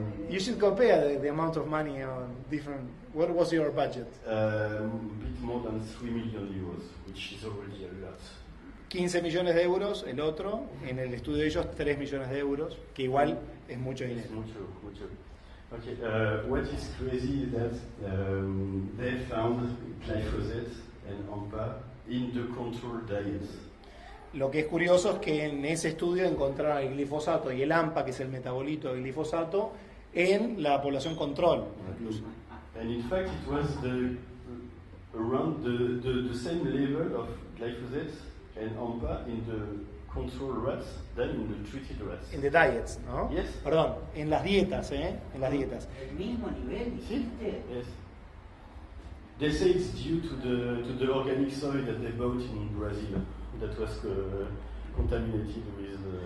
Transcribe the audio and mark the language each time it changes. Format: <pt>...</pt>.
<en>You should compare the amount of money on different. What was your budget? A bit more than 3 million euros, which is already a lot.</en> <es>15 millones de euros, el otro, en el estudio de ellos 3 millones de euros, que igual es mucho dinero. Mucho.</es> <en>Okay, what is crazy is that they found glyphosate and AMPA in the control diets.</en> <es>Lo que es curioso es que en ese estudio encontraron el glifosato y el AMPA, que es el metabolito del glifosato, en la población control, incluso.</es> <en>And in fact, it was around the same level of glyphosate and AMPA in the control rats than in the treated rats. In the diets,</en> <es>¿no?</es> <en>Yes.</en> <es>Perdón, en las dietas, En las dietas. ¿El mismo nivel, dijiste?</es> <en>Yes. They say it's due to the organic soil that they bought in Brazil that was contaminated with.</en>